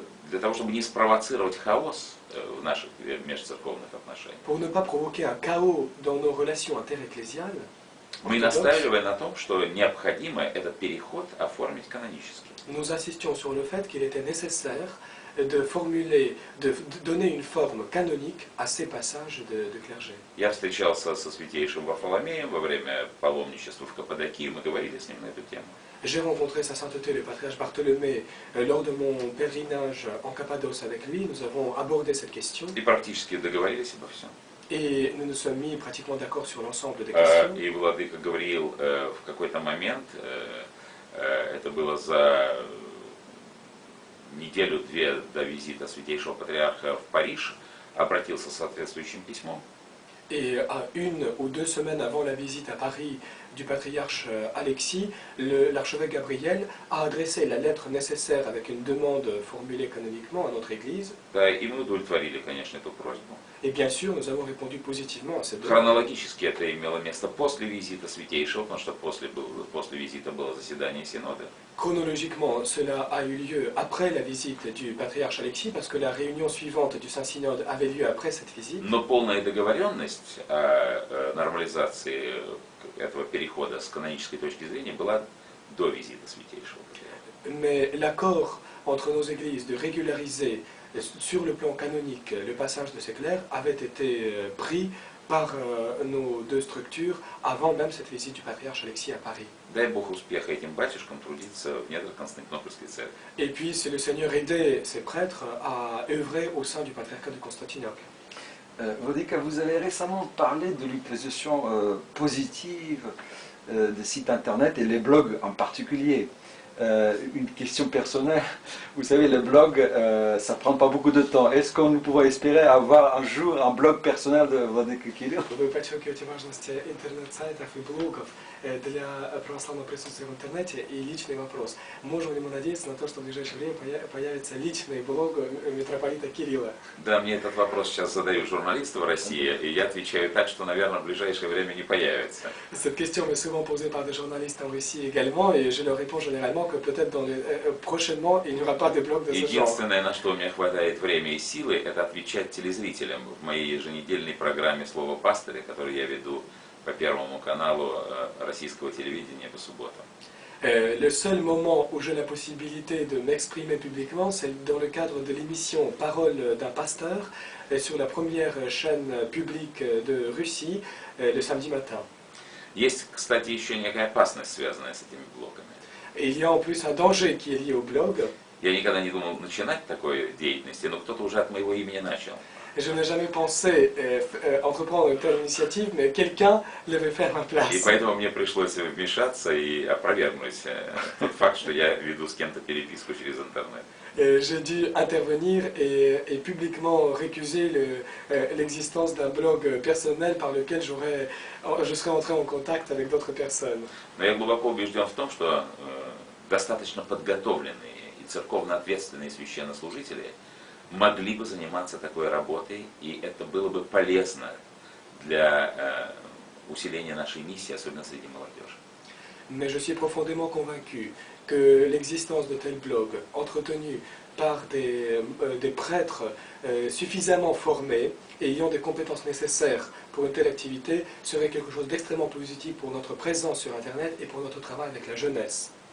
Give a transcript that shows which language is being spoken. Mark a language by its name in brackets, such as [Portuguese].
[Russian] для того, чтобы не спровоцировать хаос в наших межцерковных отношениях, [French] pour ne pas provoquer un chaos dans nos relations interecclésiales, [Russian] мы настаивали на том, что необходимо этот переход оформить канонически. [French] nous insistions sur le fait qu'il était nécessaire de donner une forme canonique à ces passages de clergé. [Russian] Я встречался со святейшим Варфоломеем во время паломничества в Каппадокии, мы говорили с ним на эту tему. [French] J'ai rencontré sa sainteté le patriarche Bartholomé lors de mon pèlerinage en Cappadoce avec lui. Nous avons abordé cette question [Russian] И практически договорились обо всем. [French] et nous nous sommes mis pratiquement d'accord sur l'ensemble des questions. [Russian] И владыка Гавриил в какой-то момент, это было за неделю-две до визита святейшего патриарха в Париж, обратился с соответствующим письмом. [French] Et à 1 ou 2 semaines avant la visite à Paris du patriarche Alexis, l'archevêque Gabriel a adressé la lettre nécessaire avec une demande formulée canoniquement à notre Église. [Russian] Да, и мы удовлетворили, конечно, эту просьбу. [French] Et bien sûr, nous avons répondu positivement à cette demande. [Russian] Хронологически это имело место после визита святейшего, потому что после визита было заседание Синода. [French] Chronologiquement, cela a eu lieu après la visite du patriarche Alexis, parce que la réunion suivante du Saint-Synode avait lieu après cette visite. [Russian] Но полная договоренность о нормализации этого перехода с канонической точки зрения была до визита святейшего патриарха. [French] Mais l'accord entre nos églises de régulariser sur le plan canonique le passage de ces clercs avait été pris par nos deux structures avant même cette visite du patriarche Alexis à Paris. [Russian] Дай Бог успеха этим батюшкам трудиться в недрах Константинопольской церкви. [French] Et puis, c'est le Seigneur aider ces prêtres à œuvrer au sein du patriarcat de Constantinople. Vodica, vous avez récemment parlé de l'utilisation positive des sites internet et les blogs en particulier. Une question personnelle, vous savez, le blog, ça prend pas beaucoup de temps. Est-ce qu'on pourrait espérer avoir un jour un blog personnel de Владыка Кирилл? [Russian] Вы подчеркиваете важность интернет-сайтов и блогов для православного присутствия в интернете. И личный вопрос. Можем ли мы надеяться на то, что в ближайшее время появится личный блог митрополита Кирилла? Да, мне этот вопрос сейчас задают журналисты в России, и я отвечаю так, что, наверное, в ближайшее время не появится. [French] Cette question m'est souvent posée par des journalistes en Russie également, et je leur réponds généralement que peut-être prochainement il n'y aura pas de blog de ce genre. [Russian] Единственное, на что у меня хватает времени и силы, это отвечать телезрителям в моей еженедельной программе «Слово пастыря», которую я веду по Первому каналу российского телевидения по субботам. [French] Le seul moment où j'ai la possibilité de m'exprimer publiquement, c'est dans le cadre de l'émission Parole d'un pasteur sur la première chaîne publique de Russie le samedi matin. [Russian] Есть, кстати, еще некая опасность, связанная с этими блогами. [French] Et il y a en plus un danger qui est lié au blog. [Russian] Я никогда не думал начинать такой деятельности, но кто-то уже от моего имени начал. [French] Je n'ai jamais pensé entreprendre une telle initiative, mais quelqu'un l'avait fait à ma place. [Russian] И поэтому мне пришлось вмешаться и опровергнуть тот факт, что я веду с кем-то переписку через интернет. [French] J'ai dû intervenir et publiquement récuser l'existence d'un blog personnel par lequel je serais entré en contact avec d'autres personnes. [Russian] Но я глубоко убежден в том, что достаточно подготовленные и церковно ответственные священнослужители могли бы заниматься такой работой, и это было бы полезно для усиления нашей миссии, особенно среди молодежи. [French] Mais je suis profondément convaincu que l'existence de tels blogs entretenus par des prêtres suffisamment formés et ayant des compétences nécessaires pour une telle activité serait quelque chose d'extrêmement positif pour notre présence sur Internet et pour notre travail avec la jeunesse.